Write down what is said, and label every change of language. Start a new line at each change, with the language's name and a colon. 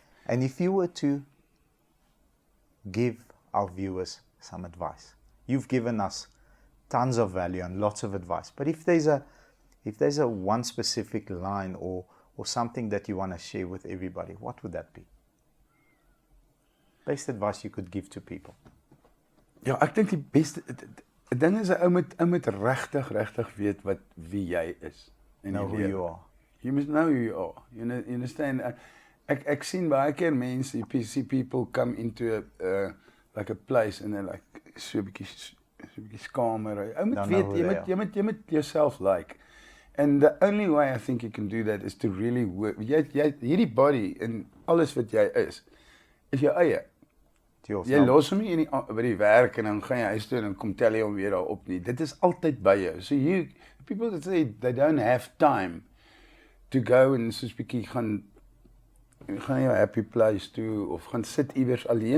English: And if you were to give our viewers some advice, you've given us tons of value and lots of advice, but if there's a one specific line or something that you want to share with everybody, what would that be? Best advice you could give to people.
Afrikaans: Ja, ek dink die beste ding is 'n ou moet regtig weet wie jy is.
English: Know who you are. You must know who you are. You understand?
Afrikaans: Ek sien baie keer mense,
English: you see people come into like a place and they're like
Afrikaans: so 'n bietjie skamer. Ou moet weet, jy moet yourself like.
English: And the only way I think you can do that is to really work.
Afrikaans: Hierdie body en alles wat jy is jou eie. Jy los hom nie by die werk en dan gaan jy huis toe en kom tel jy hom weer daar op nie. Dit is altyd by jou.
English: So people that say they don't have time to go
Afrikaans: en soos bietjie gaan jou happy place toe of gaan sit iewers alleen.